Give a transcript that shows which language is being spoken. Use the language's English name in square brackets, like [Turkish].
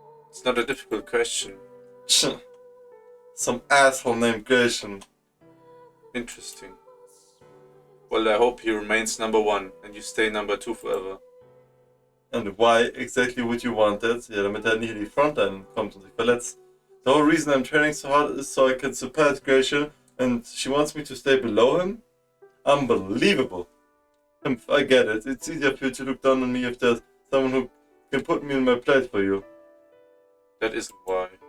[English] It's not a difficult question. Some asshole named Grayson. Interesting. Well, I hope he remains number 1 and you stay number 2 forever. And why exactly would you want that? [German] Ja, damit er nicht in die Frontline kommt und sich verletzt. [English] The whole reason I'm training so hard is so I can surpass Grayson, and she wants me to stay below him? Unbelievable. I get it. It's easier for you to look down on me if there's someone who can put me in my place for you. That isn't why.